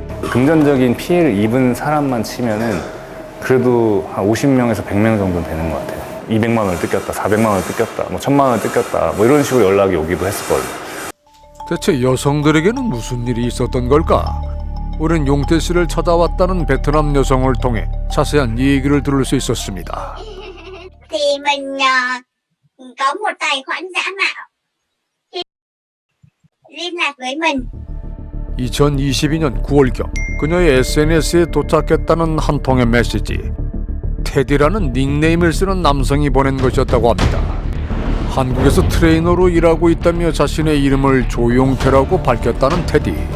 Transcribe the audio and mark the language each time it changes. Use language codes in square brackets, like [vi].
[ko] 금전적인 피해를 입은 사람만 치면은 그래도 한 50명에서 100명 정도는 되는 것 같아요. 200만 원을 뜯겼다, 400만 원을 뜯겼다, 뭐 1000만 원을 뜯겼다, 뭐 이런 식으로 연락이 오기도 했었거든요. 대체 여성들에게는 무슨 일이 있었던 걸까? 우리는 용태 씨를 찾아왔다는 베트남 여성을 통해 자세한 얘기를 들을 수 있었습니다. [vi] Thì mình có một tài khoản giả mạo liên lạc với mình. [ko] 2022년 9월경 그녀의 SNS에 도착했다는 한 통의 메시지. 테디라는 닉네임을 쓰는 남성이 보낸 것이었다고 합니다. 한국에서 트레이너로 일하고 있다며 자신의 이름을 조용태라고 밝혔다는 테디.